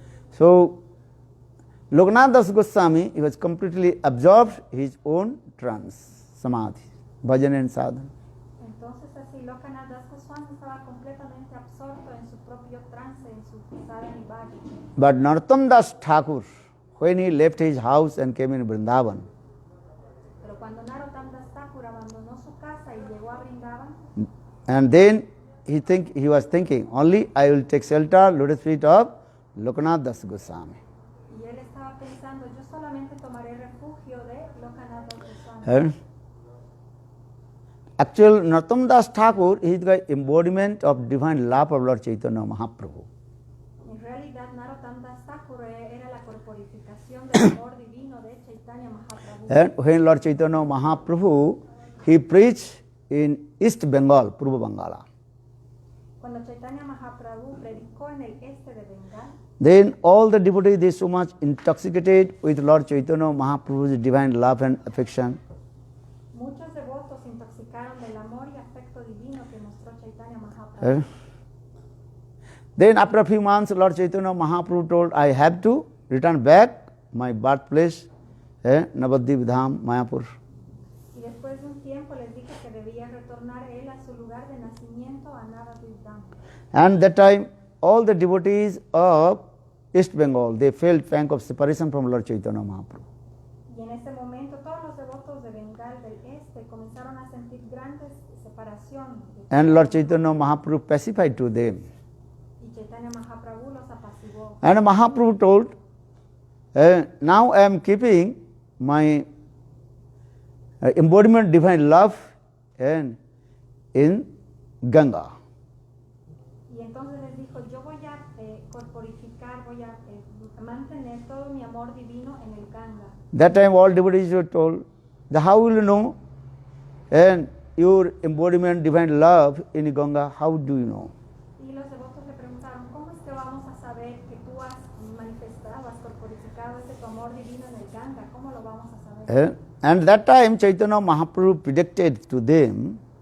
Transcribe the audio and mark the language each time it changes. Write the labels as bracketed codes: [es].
[en] So, Lokanath Das Goswami, he was completely absorbed his own trance, samadhi, bhajan and sadhana. [es] Entonces así Lokanath Das Goswami estaba completamente absorto en su propio trance, en su sadhana y bhajan. [en] But Narottam Das Thakur, when he left his house and came in Vrindavan, [es] Pero cuando Narottam Das Thakur abandonó su casa y llegó a Vrindavan, [en] and then he was thinking, only I will take shelter, lotus feet of Lokanath Das Goswami. [es] y él estaba pensando, yo solamente tomaré refugio de Lokanath Das Goswami. [en] Actual Narottam Das Thakur is the embodiment of divine love of Lord Chaitanya Mahaprabhu. [es] En realidad, Narottam Das Thakur era la corporificación del amor divino de Chaitanya Mahaprabhu. [en] And when Lord Chaitanya Mahaprabhu, he preached in East Bengal, Purva Bangala. [es] Cuando Chaitanya Mahaprabhu predicó en el este de Bengal, [en] Then all the devotees, they so much intoxicated with Lord Chaitanya Mahaprabhu's divine love and affection. [es] muchos devotos se intoxicaron del amor y afecto divino que mostró Chaitanya Mahaprabhu. [en] Then after a few months, Lord Chaitanya Mahaprabhu told, I have to return back my birthplace, Navadvip Dham, Mayapur. [es] Y después de un tiempo les dijo que debía retornar él a su lugar de nacimiento, a Navadvip Dham. [en] And that time, all the devotees of East Bengal, they felt pang of separation from Lord Chaitanya Mahaprabhu. [es] Y en ese momento todos los devotos de Bengal del este comenzaron a sentir grandes separación de [en] And Lord Chaitanya Mahaprabhu pacified to them. [es] Y Chaitanya Mahaprabhu los apaciguó. [en] And Mahaprabhu told, now I am keeping my embodiment divine love and in Ganga. [es] Y entonces les dijo, yo voy a corporificar, voy a mantener todo mi amor divino en el Ganga. [en] That time all devotees were told, how will you know and your embodiment divine love in Ganga, how do you know? [es] Y los devotos le preguntaron, ¿cómo es que vamos a saber que tú has manifestado, has corporificado ese tu amor divino en el Ganga? ¿Cómo lo vamos a saber? [en] And that time Chaitanya Mahaprabhu predicted to them,